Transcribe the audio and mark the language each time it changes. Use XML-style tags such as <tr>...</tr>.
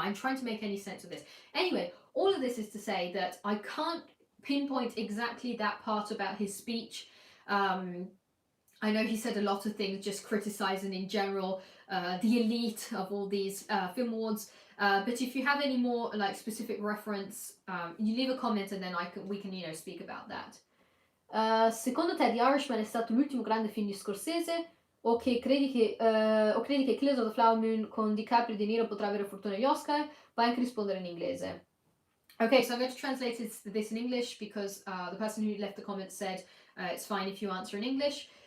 <en>I'm trying to make any sense of this. Anyway, all of this is to say that I can't pinpoint exactly that part about his speech. I know he said a lot of things just criticizing in general the elite of all these film awards. But if you have any more like specific reference, you leave a comment and then we can, you know, speak about that.</en> <it>Secondo te The Irishman è stato l'ultimo grande film di Scorsese? O credi che Killers of the Flower Moon con DiCaprio e De Niro potrà avere fortuna agli Oscar? Puoi anche rispondere in inglese.</it> <en>Okay, so I'm going to translate this in English because the person who left the comment said it's fine if you answer in English.</en>